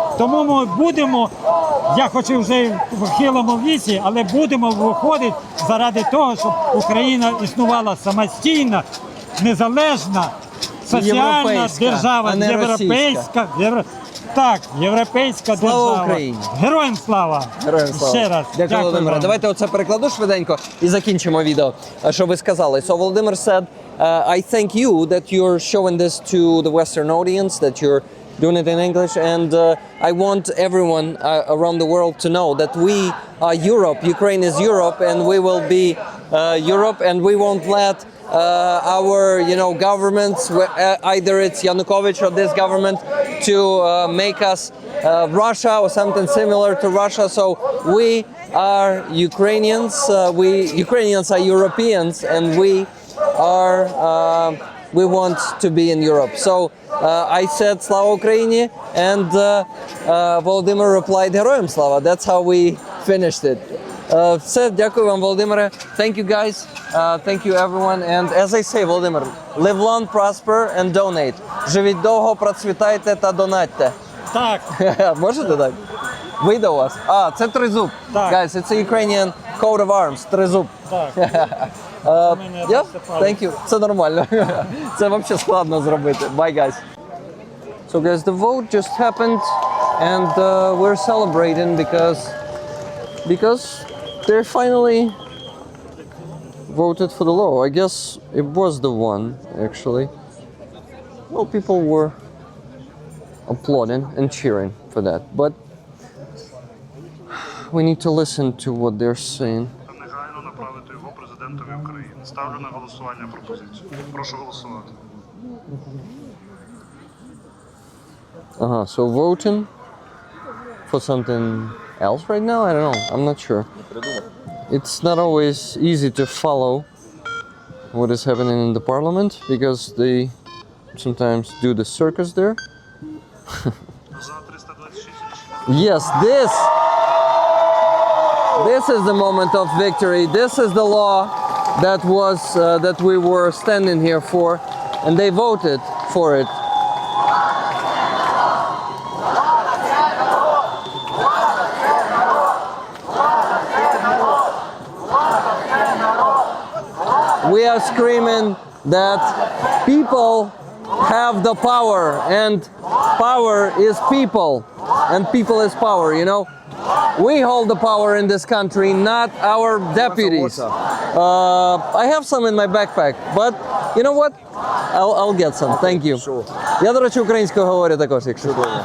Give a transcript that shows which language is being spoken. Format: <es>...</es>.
<uk>Тому ми будемо, я хочу вже в хилому віці, але будемо виходити заради того, щоб Україна існувала самостійна, незалежна, соціальна держава, європейська. Європейська держава. Слава Україні! Героям слава! Героям слава! Ще раз. Дякую, Володимире. вам. Давайте оце перекладу швиденько і закінчимо відео, що ви сказали.</uk> <en>So Volodymyr said, I thank you that you're showing this to the Western audience, that you're doing it in English, and I want everyone around the world to know that we are Europe. Ukraine is Europe, and we will be Europe, and we won't let our governments, either it's Yanukovych or this government, to make us Russia or something similar to Russia. So we are Ukrainians. Ukrainians are Europeans, and we want to be in Europe. So I said</en> <uk>Slava Ukraini,</uk> <en>and Volodymyr replied</en> <uk>Героям слава.</uk> <en>That's how we finished it.</en> <uk>Все, дякую вам, Володимире.</uk> <en>Thank you, guys. Thank you, everyone. And as I say, Володимир, live long, prosper and donate.</en> <uk>Живіть довго, процвітайте та донатьте. Так. Можете так? Вийде у вас? Це тризуб. Так.</uk> <en>Guys, it's a Ukrainian coat of arms.</en> <uk>Тризуб. Так.</uk> <en>Yeah, thank you.</en> <uk>Це нормально. Це взагалі складно зробити.</uk> <en>Bye, guys. So, guys, the vote just happened, and we're celebrating because they finally voted for the law. I guess it was the one, actually. Well, people were applauding and cheering for that, but we need to listen to what they're saying.</en> <uk>Негайно направити його президентові України. Ставлю на голосування пропозицію. Прошу голосувати.</uk> <en>So voting for something else right now? I don't know. I'm not sure. it's not always easy to follow what is happening in the parliament because they sometimes do the circus there.</en> <uk>За 326</uk> <en>Yes, this is the moment of victory. This is the law that was that we were standing here for, and they voted for it. We are screaming that people have the power, and power is people, and people is power, you know? We hold the power in this country, not our deputies. I have some in my backpack, but you know what? I'll get some, thank you.</en> <uk>Я, до речі, українською говорю також, якщо.</uk>